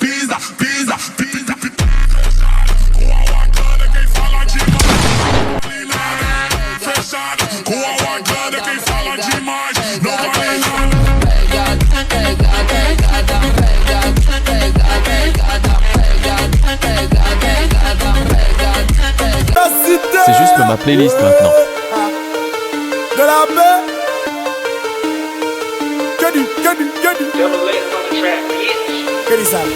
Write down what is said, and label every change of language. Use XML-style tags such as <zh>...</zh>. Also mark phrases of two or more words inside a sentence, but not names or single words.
<pt>Com a Wakanda quem fala demais não vale nada. Fechado, com a Wakanda quem fala demais não vale nada.</pt> <fr>C'est juste ma playlist maintenant. De la paix. Que du sale.</fr>